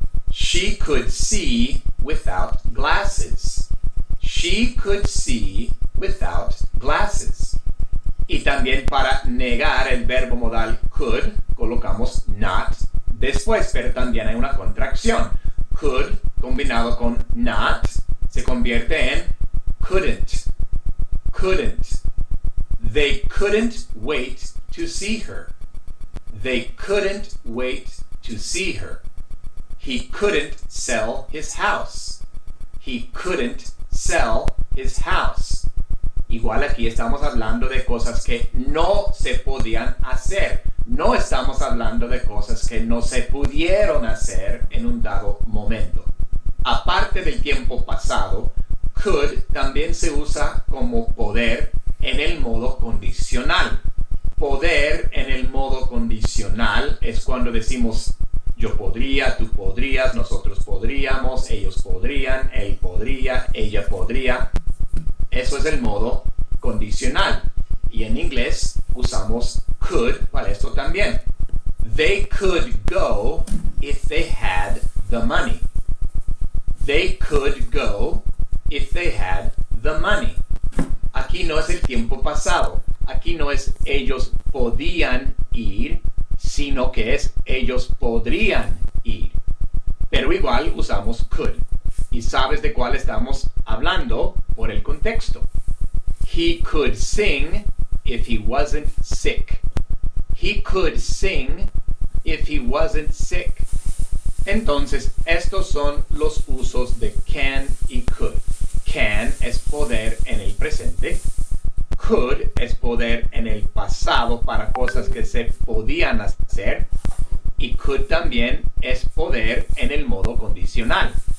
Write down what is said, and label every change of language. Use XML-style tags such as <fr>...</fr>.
<en>She could see without glasses. She could see without glasses.</en> <es>Y también para negar el verbo modal could, colocamos not después, pero también hay una contracción. Could combinado con not se convierte en couldn't. Couldn't.</es> <en>They couldn't wait to see her. They couldn't wait to see her. He couldn't sell his house. he couldn't sell his house.</en> <es>Igual aquí estamos hablando de cosas que no se podían hacer. No estamos hablando de cosas que no se pudieron hacer en un dado momento. Aparte del tiempo pasado, could también se usa como poder en el modo condicional. Poder en el modo condicional es cuando decimos yo podría, tú podrías, nosotros podríamos, ellos podrían, él podría, ella podría. Eso es el modo condicional. Y en inglés usamos could para esto también.</es> <en>They could go if they had the money. They could go if they had the money.</en> <es>Aquí no es el tiempo pasado. Aquí no es ellos podían ir, sino que es ellos podrían ir. Pero igual usamos could. Y sabes de cuál estamos hablando por el contexto.</es> <en>He could sing if he wasn't sick. He could sing if he wasn't sick.</en> <es>Entonces, estos son los usos de can y could. Can es poder en el presente. Could es poder en el pasado para cosas que se podían hacer. Y could también es poder en el modo condicional.</es>